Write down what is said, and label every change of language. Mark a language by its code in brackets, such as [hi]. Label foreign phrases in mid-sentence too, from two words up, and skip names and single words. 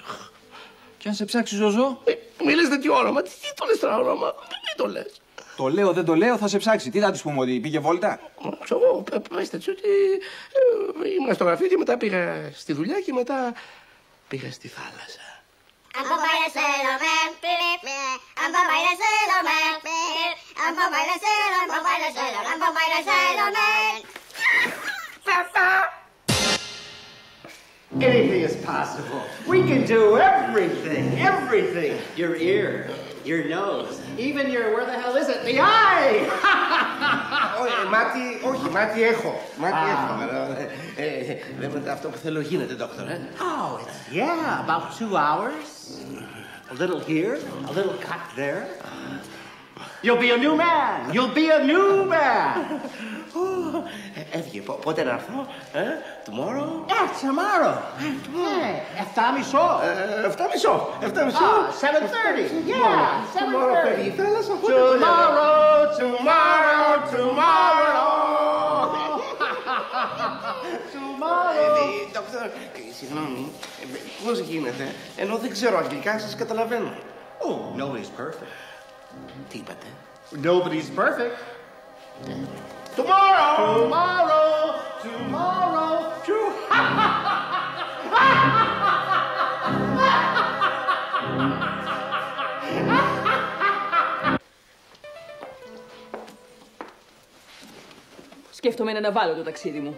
[el] Και αν σε ψάξει, Ζωζό. Μη λες τέτοιο όνομα. Τι το λες τώρα όνομα. Μην το λες. Το λέω, δεν το λέω, θα σε ψάξει. Τι θα της πούμε, ότι πήγε βόλτα. Εγώ πες έτσι ότι ήμουν στο γραφείο και μετά πήγα στη δουλειά και μετά πήγα στη θάλασσα. [en] Anything is possible. We can do everything. Everything. Your ear, your nose, even your, where the hell is it? The eye! [el] Όχι, μάτι έχω. Βλέπετε αυτό που θέλω γίνεται, δόκτωρ. [en] Oh, yeah, about 2 hours. A little here, a little cut there. You'll be a new man. You'll be a new man. [el] Έφυγε. Πότε να έρθω, [en] tomorrow? Yeah, tomorrow. Hey, 7:30. 7:30. 7:30. 7:30. Yeah, 7:30. [el] Δόκτωρ, συγγνώμη, πώς γίνεται, ενώ δεν ξέρω αγγλικά, σας καταλαβαίνω. [en] Oh, nobody's perfect. [el] Τι είπατε? [en] Nobody's perfect. Tomorrow! [el] Σκέφτομαι να αναβάλω το ταξίδι μου.